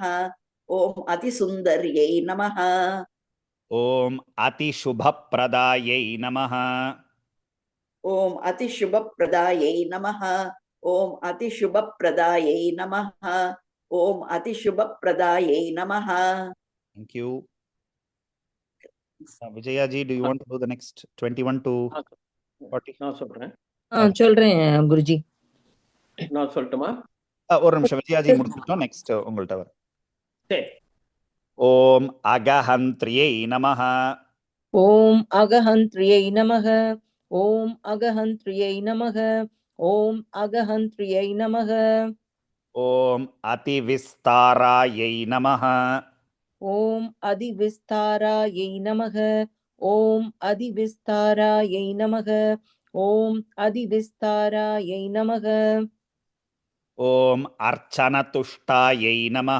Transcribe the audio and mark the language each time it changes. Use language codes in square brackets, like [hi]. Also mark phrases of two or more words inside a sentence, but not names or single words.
[sa] ॐ अतिसुन्दर्यै नमः. ॐ अतिशुभप्रदायै नमः. ॐ अतिशुभप्रदायै नमः. ॐ अतिशुभप्रदायै नमः. ॐ अतिशुभप्रदायै नमः. [en] Thank you. Vijaya ji, do you want to do the next 21 to 40? [ta] நான் சொல்றேன். சொல்றேன் குருஜி. நான் சொல்லட்டுமா? ஒரு நிமிஷம், விஜயா ஜி முடிச்சிட்டோம், நெக்ஸ்ட் உங்கள்ட்ட வர. சரி. [sa] ॐ अघहन्त्र्यै नमः. ॐ अघहन्त्र्यै नमः. ॐ अघहन्त्र्यै नमः. ॐ अघहन्त्र्यै नमः. ॐ अतिविस्तारायै नमः ॐ अधिविस्तारायै नमः ॐ अधिविस्तारायै नमः ॐ अधिविस्तारायै नमः ॐ अर्चनतुष्टायै नमः